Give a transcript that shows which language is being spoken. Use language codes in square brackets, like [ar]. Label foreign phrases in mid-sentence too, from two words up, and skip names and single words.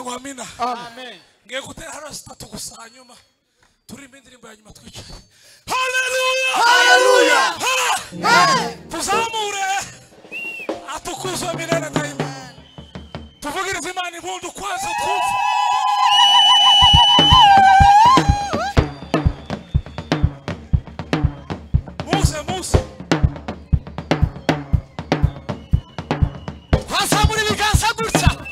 [rw] amina. Amen. Ngiye gutera hano sitatu gusa hanyuma turirimba indirimbo ya nyuma twicaye. Haleluya! Haleluya! [sw] Tuzamure atukuzwe milele daima. [rw] Tuvugirize Imana impundu kwanza twumve. Muse twazamura ibiganza gutya.